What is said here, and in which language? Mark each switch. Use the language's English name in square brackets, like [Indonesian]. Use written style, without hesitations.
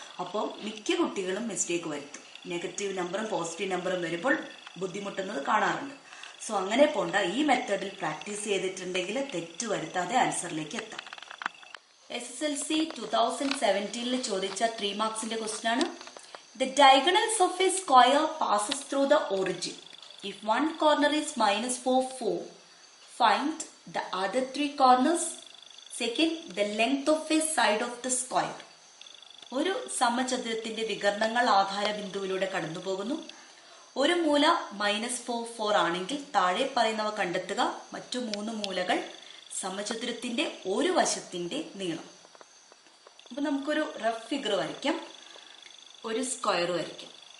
[Malayalam] അപ്പോൾ മിക്ക കുട്ടികളും മിസ്റ്റേക്ക് വരുത്തും. നെഗറ്റീവ് നമ്പറും പോസിറ്റീവ് നമ്പറും വരുമ്പോൾ ബുദ്ധിമുട്ടുന്നത് കാണാറുണ്ട്. സോ അങ്ങനെ പോണ്ട. ഈ മെത്തേഡിൽ പ്രാക്ടീസ് ചെയ്തിട്ടുണ്ടെങ്കിൽ തെറ്റ് വരുത്താതെ ആൻസറിലേക്ക് എത്താം. SSLC 2017 ചോദിച്ച 3 മാർക്സിന്റെ ക്വസ്റ്റ്യൻ ആണ്. [English] The diagonals of a square passes through the origin. If one corner is -4, 4, find the other 3 corners. Second, the length of a side of the square. [Malayalam] ഒരു സമചതുരത്തിന്റെ വികർണങ്ങൾ ആധാര ബിന്ദുവിലൂടെ കടന്നു പോകുന്നു. ഒരു മൂല -4, 4 ആണെങ്കിൽ താഴെ പറയുന്നവ കണ്ടെത്തുക. മറ്റു 3 മൂലകൾ സമചതുരത്തിന്റെ ഒരു വശത്തിന്റെ നീളം. അപ്പൊ നമുക്കൊരു റഫ് ഫിഗർ വരയ്ക്കാം. ഒരു സ്ക്വയർ വരയ്ക്കാം.